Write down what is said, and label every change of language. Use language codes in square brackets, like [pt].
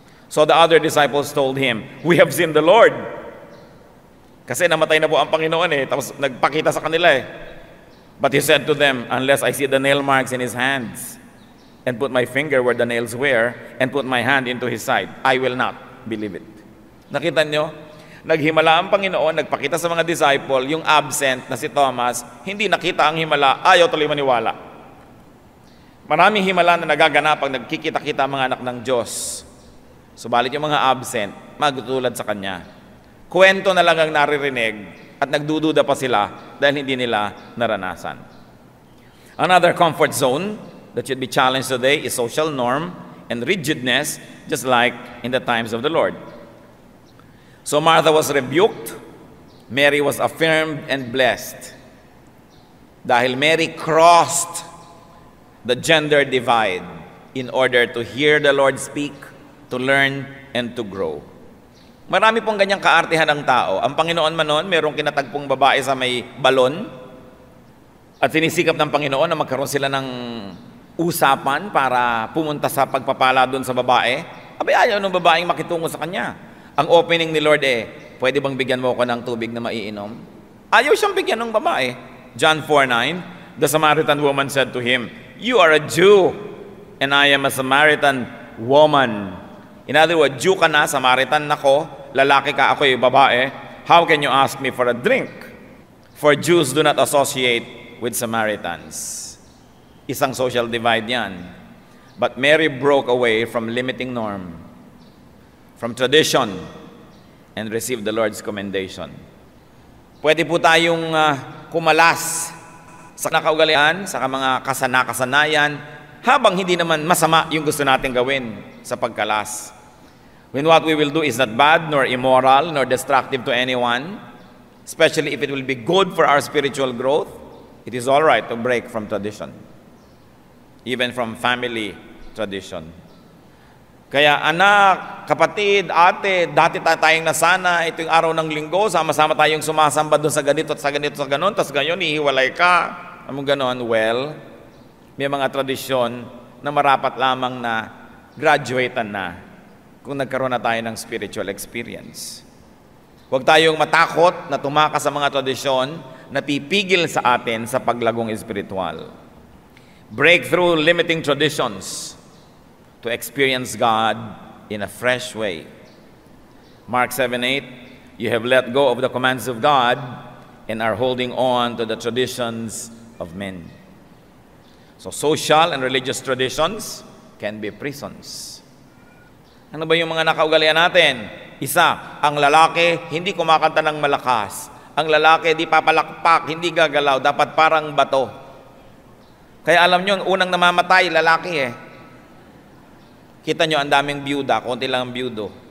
[en] So the other disciples told him, we have seen the Lord. [tl] Kasi namatay na po ang Panginoon tapos nagpakita sa kanila [en] But he said to them, unless I see the nail marks in his hands, and put my finger where the nails were, and put my hand into his side, I will not believe it. [tl] Nakita nyo? Naghimala ang Panginoon, nagpakita sa mga disciple, yung absent na si Thomas, hindi nakita ang himala, ayaw tuloy maniwala. Maraming himala na nagaganap pag nagkikita-kita ang mga anak ng Diyos. Subalit yung mga absent, magtutulad sa Kanya. Kwento na lang ang naririnig at nagdududa pa sila dahil hindi nila naranasan. [en] Another comfort zone that should be challenged today is social norm and rigidness, just like in the times of the Lord. So Martha was rebuked, Mary was affirmed and blessed. [tl] Dahil [en] Mary crossed the gender divide in order to hear the Lord speak, to learn, and to grow. [tl] Marami pong ganyang kaartihan ng tao. Ang Panginoon man noon, mayroong kinatagpong babae sa may balon at sinisikap ng Panginoon na magkaroon sila ng usapan para pumunta sa pagpapala doon sa babae. Abay, ayaw ng babaeng makitungo sa kanya. Ang opening ni Lord pwede bang bigyan mo ako ng tubig na maiinom? Ayaw siyang bigyan ng babae. [en] John 4:9, the Samaritan woman said to him, you are a Jew, and I am a Samaritan woman. In other words, [tl] Jew ka na, Samaritan ako, lalaki ka, ako'y babae. [en] How can you ask me for a drink? For Jews do not associate with Samaritans. [tl] Isang social divide yan. [en] But Mary broke away from limiting norm, from tradition, and received the Lord's commendation. [tl] Pwede po tayong kumalas sa nakaugalian, sa mga kasanayan, habang hindi naman masama yung gusto natin gawin sa pagkalas. [en] When what we will do is not bad, nor immoral, nor destructive to anyone, especially if it will be good for our spiritual growth, it is all right to break from tradition, even from family tradition. [tl] Kaya anak, kapatid, ate, dati tayong nasana, ito yung araw ng linggo, sama-sama tayong sumasamba doon sa ganito at sa ganito sa ganon, tapos ganyan, ihiwalay ka. Anong ganon? Well, may mga tradisyon na marapat lamang na graduatean na kung nagkaroon na tayo ng spiritual experience. Huwag tayong matakot na tumakas sa mga tradisyon na pipigil sa atin sa paglagong espiritual. [en] Break through limiting traditions to experience God in a fresh way. Mark 7:8, you have let go of the commands of God and are holding on to the traditions of men. So social and religious traditions can be prisons. [tl] Ano ba yung mga nakaugalian natin? Isa, ang lalaki hindi kumakanta ng malakas. Ang lalaki di papalakpak, hindi gagalaw, dapat parang bato. Kaya alam nyo, unang namamatay, lalaki Kita nyo, ang daming byuda, konti lang ang byudo.